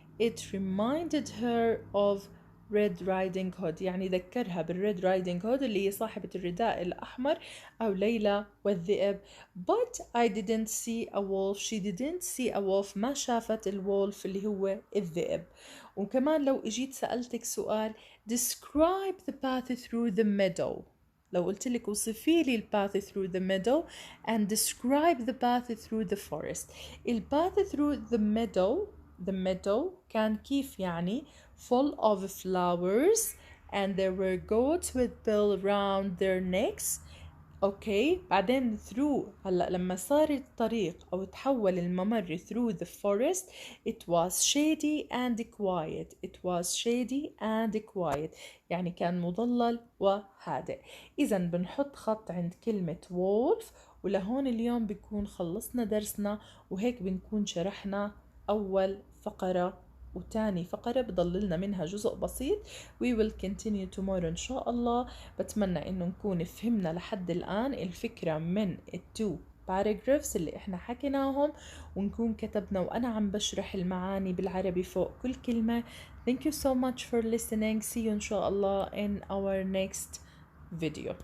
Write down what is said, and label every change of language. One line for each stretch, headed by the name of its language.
English: It reminded her of Red Riding Hood.
Arabic: يعني ذكرها بالRed Riding Hood اللي هي صاحبة الرداء الأحمر أو ليلى والذئب.
English: But I didn't see a wolf. She didn't see a wolf.
Arabic: ما شافت الولف اللي هو الذئب. وكمان لو اجيت سألتك سؤال
English: describe the path through the meadow.
Arabic: لو قلت لك وصفي لي
English: path through the meadow and describe the path through the forest. path through the meadow
Arabic: كان كيف يعني
English: full of flowers and there were goats with bells around their necks.
Arabic: اوكي بعدين through هلا لما صار الطريق او تحول الممر through the forest
English: it was shady and quiet. It was shady and quiet
Arabic: يعني كان مضلل وهادئ. اذا بنحط خط عند كلمة wolf. ولهون اليوم بنكون خلصنا درسنا وهيك بنكون شرحنا اول فقرة وتاني فقرة بضل لنا منها جزء بسيط.
English: We will continue tomorrow إن شاء الله.
Arabic: بتمنى إنه نكون فهمنا لحد الآن الفكرة من التو paragraphs اللي إحنا حكيناهم ونكون كتبنا وأنا عم بشرح المعاني بالعربي فوق كل كلمة.
English: Thank you so much for listening. See you إن شاء الله in our next video.